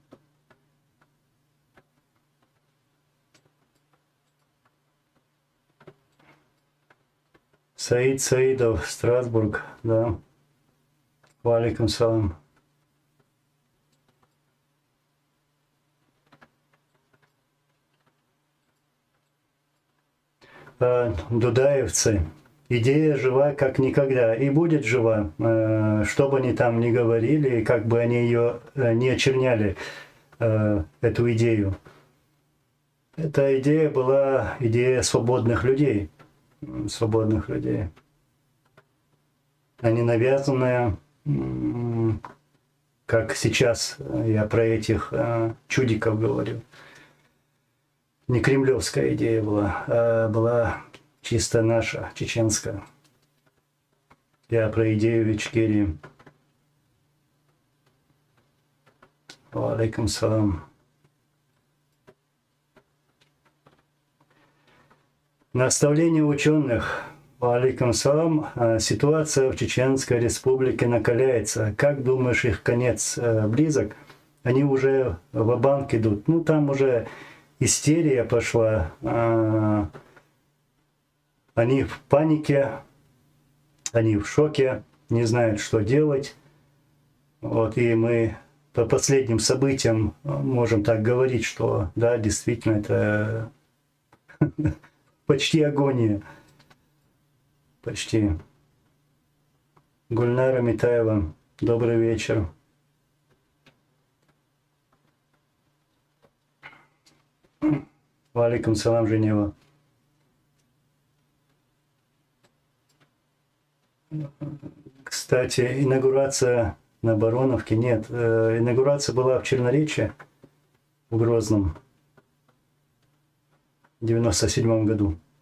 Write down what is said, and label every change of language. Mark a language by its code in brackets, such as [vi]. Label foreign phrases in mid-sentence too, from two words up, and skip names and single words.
[ru] Саид Саидов, Страсбург, да. [ar] وعليكم السلام. Дудаевцы. [ru] Идея жива как никогда и будет жива, что бы они там ни говорили, как бы они ее не очерняли, эту идею. Эта идея была идея свободных людей, а не навязанная, как сейчас я про этих чудиков говорю. Не кремлевская идея была, а была чисто наша, чеченская. Я про идею Ичкерии. [ar] وعليكم السلام. [ru] Наставление ученых. [ar] وعليكم السلام. [ru] Ситуация в Чеченской республике накаляется. Как думаешь, их конец близок? Они уже ва-банк идут. Ну, там уже истерия пошла. Они в панике, они в шоке, не знают, что делать. Вот, и мы по последним событиям можем так говорить, что да, действительно, это почти агония. Почти. Гульнара Митаева, добрый вечер. [ar] وعليكم السلام, [ru] Женева. Кстати, инаугурация на Бароновке нет. Инаугурация была в Черноречье, в Грозном, в 1997 году.